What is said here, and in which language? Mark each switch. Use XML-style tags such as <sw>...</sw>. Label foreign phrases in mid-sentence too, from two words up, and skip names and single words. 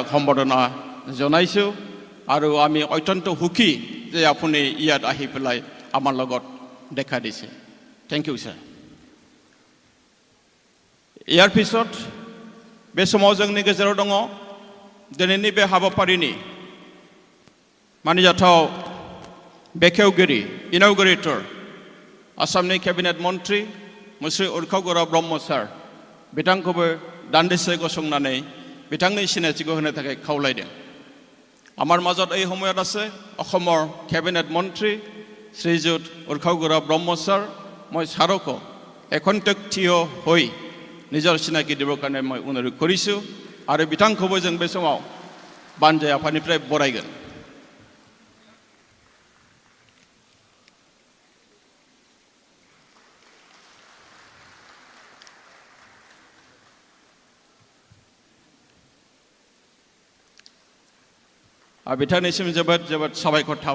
<as>সম্বৰ্ধনা জনাইছোঁ আৰু আমি অত্যন্ত সুখী যে আপুনি ইয়াত আহি পেলাই আমাৰ লগত দেখা দিছে।</as> <en>thank you sir.</en> <as>ইয়াৰ পিছত</as> <brx>बे समाव जोंनि गेजेराव दङ दिनैनि बे हाबाफारिनि मानिजाथाव बेखेवगिरि इन'ग्रेटर आसामनि केबिनेट मन्त्रि मुस्रि उर्खाव ब्रह्म सार बिथांखौबो दान्दिसे गसंनानै बिथांनि सिनायथिखौ होनो थाखाय खावलायदों।</brx> <as>আমাৰ মাজত এই সময়ত আছে অসমৰ কেবিনেট মন্ত্ৰী শ্ৰীযুত উৰ্খাও ব্ৰহ্ম ছাৰ। মই ছাৰকো একন্তেক থিয় হৈ নিজৰ চিনাকি দিবৰ কাৰণে মই অনুৰোধ কৰিছোঁ আৰু</as> <brx>বিতাংखौबो जों बे समाव बानजाय आफादनिफ्राय बरायगोन। बिथांनिसिम जोबोद जोबोद साबायखर थाबाय।</brx>